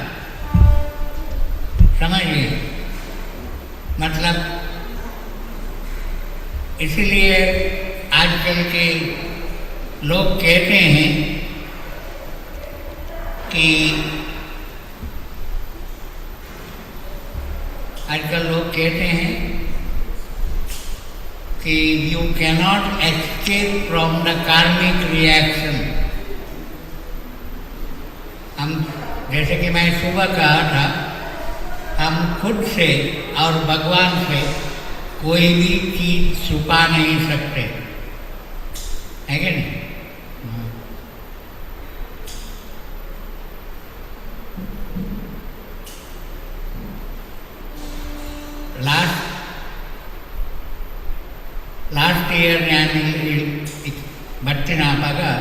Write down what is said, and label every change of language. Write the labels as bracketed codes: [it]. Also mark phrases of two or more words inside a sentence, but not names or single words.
[hi] समझिए? मतलब इसलिए आजकल के लोग कहते हैं कि आजकल लोग कहते हैं कि [en] you cannot escape from the karmic reaction. [hi] हम जैसे कि मैं सुबह कहा था हम खुद से और भगवान से कोई भी चीज़ छुपा नहीं सकते, है कि नहीं? [en] last year [kn] ನಾನು ಬರ್ತೀನಪ್ಪಾಗ